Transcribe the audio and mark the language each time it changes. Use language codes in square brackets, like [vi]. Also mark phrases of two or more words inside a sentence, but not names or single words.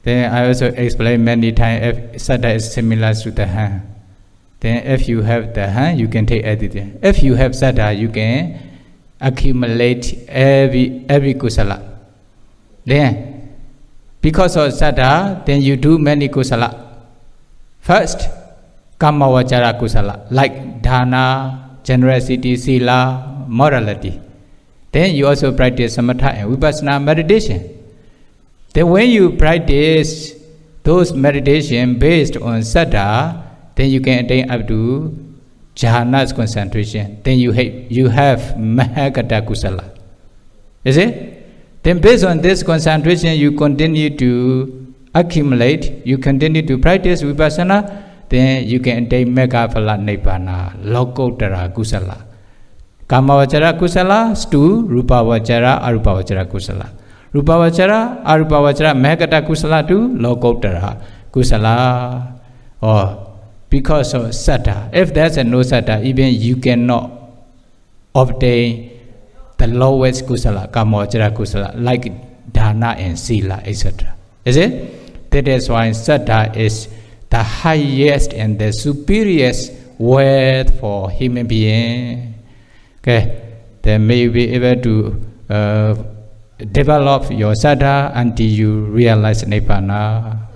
[en] Then I also explain many times if saddha is similar to the hand. Then if you have the hand, you can take everything. If you have saddha, you can accumulate every kusala. Then, because of saddha, then you do many kusala. First, [pi] Kama Vachara kusala, [en] like dana, generosity, sila, morality. Then you also practice samatha and vipassana meditation. Then when you practice those meditation based on saddha, then you can attain up to jhana's concentration. Then you have [pi] mahagata kusala. [en] Is it? Then based on this concentration, you continue to accumulate, you continue to practice vipassana, then you can attain [pi] megaphala nibbana, lokotara kusala. Kamavachara kusala to rupavachara, arupavachara kusala. Rupavachara, arupavachara, megata kusala to lokotara kusala. [en] Or because of saddha. If there's no saddha, even you cannot obtain the lowest kusala, [pi] kamavachara kusala, [en] like dana and sila, etc. Is it? That is why saddha is the highest and the superior word for human being. Okay, then may you be able to develop your saddha until you realize nibbana.